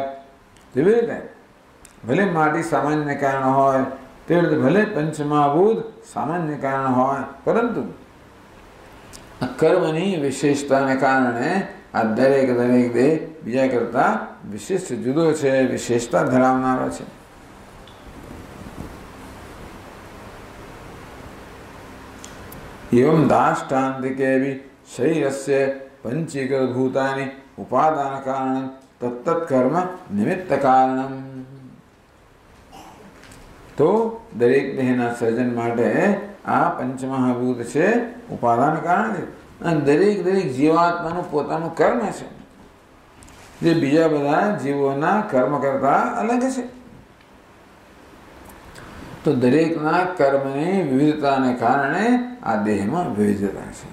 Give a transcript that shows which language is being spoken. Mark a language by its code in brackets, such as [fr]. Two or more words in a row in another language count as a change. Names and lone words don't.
[gu] તેવી રીતે ભલે માટી સામાન્ય કારણ હોય, તેવી રીતે ભલે પંચમહાભૂત સામાન્ય કારણ હોય, પરંતુ કર્મની વિશેષતાને કારણે આ દરેક દેહ બીજા કરતા વિશિષ્ટ જુદો છે, વિશેષતા ધરાવનારો છે. [sa] एवं दाष्टान्तिके भी शरीरस्य पंचीकृत भूतानि उपादान कारण तत्तत् कर्म निमित्त कारणम. [gu] તો દરેક દેહના સર્જન માટે આ પંચમહાભૂત છે ઉપાદાન કારણ છે. અને દરેક જીવાત્માનું પોતાનું કર્મ છે જે બીજા બધા જીવોના કર્મ કરતા અલગ છે. તો દરેકના કર્મની વિવિધતાને કારણે આ દેહમાં વિવિધતા છે.